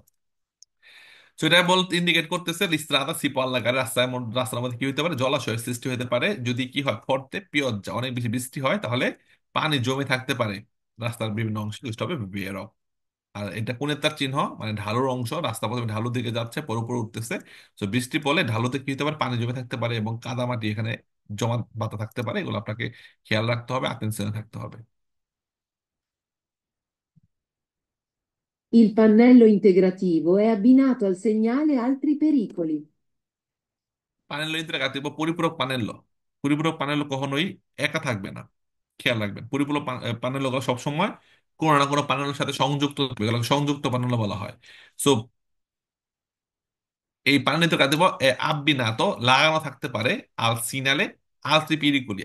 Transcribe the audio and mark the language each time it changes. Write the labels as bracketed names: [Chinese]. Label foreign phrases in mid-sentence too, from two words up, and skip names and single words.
[Bangla] তো এটা বলতে ইন্ডিকেট করতেছে [Italian] la strada si può allagare, [Bangla] রাস্তার মধ্যে কি হতে পারে, জলাশয়ের সৃষ্টি হতে পারে যদি কি হয়, [Italian] forte pioggia, [Bangla] অনেক বেশি বৃষ্টি হয়, তাহলে পানি জমে থাকতে পারে রাস্তার বিভিন্ন অংশে, দুষ্ট হবে বেরো। আর এটা কোণের তার চিহ্ন, মানে ঢালুর অংশ, রাস্তা প্রথমে ঢালুর দিকে যাচ্ছে, পর উপরে উঠতেছে। তো বৃষ্টি পড়লে ঢালুতে কি হতে পারে, পানি জমে থাকতে পারে এবং কাদামাটি এখানে জমা বাতা থাকতে পারে, এগুলো আপনাকে খেয়াল রাখতে হবে, অ্যাটেনশনে থাকতে হবে। [Italian] Il pannello integrativo è abbinato al segnale altri pericoli. pannello integrativo [Bangla] বা পরিপূরক পানেল্য, পরিপূরক পানেল্য কখনোই একা থাকবে না, খেয়াল রাখবেন। পরিপূরক পানেল্য গুলো সবসময় কোনো না কোনো পানেলের সাথে সংযুক্ত থাকবে, এগুলোকে সংযুক্ত পানেল্য বলা হয়। সো এই পানেলিত কাদেব আব্বিনাতো লাগানো থাকতে পারে [Italian] al segnale altri pericoli.